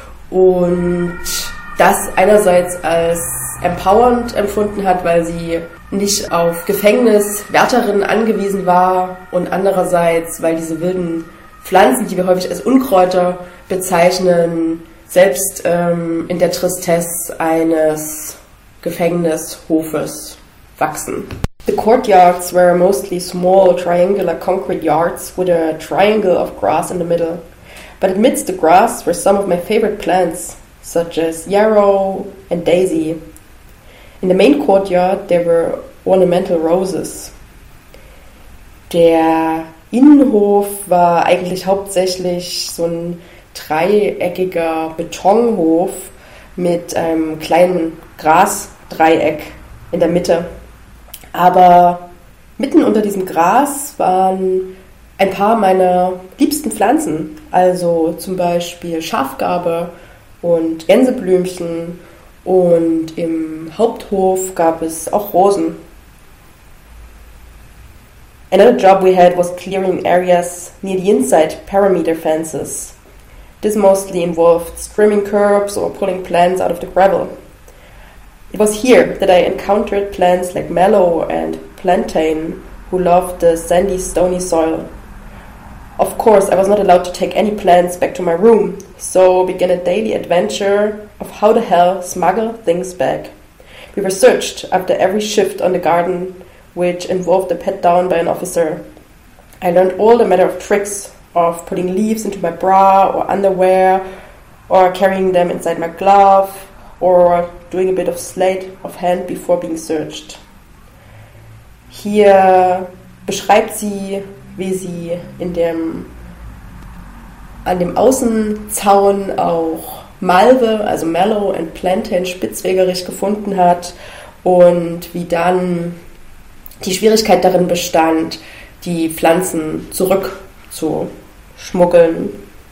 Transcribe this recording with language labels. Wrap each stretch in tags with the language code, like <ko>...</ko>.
<de>und das einerseits als empowernd empfunden hat, weil sie nicht auf Gefängniswärterinnen angewiesen war, und andererseits, weil diese wilden Pflanzen, die wir häufig als Unkräuter bezeichnen, selbst in der Tristesse eines Gefängnishofes wachsen.</de> <en>The courtyards were mostly small triangular concrete yards with a triangle of grass in the middle. But amidst the grass were some of my favorite plants, such as yarrow and daisy. In the main courtyard there were ornamental roses.</en> <de>Der Innenhof war eigentlich hauptsächlich so ein dreieckiger Betonhof mit einem kleinen Grasdreieck in der Mitte. Aber mitten unter diesem Gras waren ein paar meiner liebsten Pflanzen, also zum Beispiel Schafgarbe und Gänseblümchen, und im Haupthof gab es auch Rosen.</de> <en>Another job we had was clearing areas near the inside perimeter fences. This mostly involved trimming curbs or pulling plants out of the gravel. It was here that I encountered plants like mallow and plantain, who loved the sandy, stony soil. Of course, I was not allowed to take any plants back to my room, so began a daily adventure of how the hell smuggle things back. We were searched after every shift on the garden, which involved a pat down by an officer. I learned all the matter of tricks of putting leaves into my bra or underwear, or carrying them inside my glove, or doing a bit of sleight of hand before being searched.</en> <de>Hier beschreibt sie, wie sie an dem Außenzaun auch Malve, also</de> <en>Mallow and Plantain,</en> <de>spitzwegerig gefunden hat und wie dann die Schwierigkeit darin bestand, die Pflanzen zurückzuschmuggeln.</de>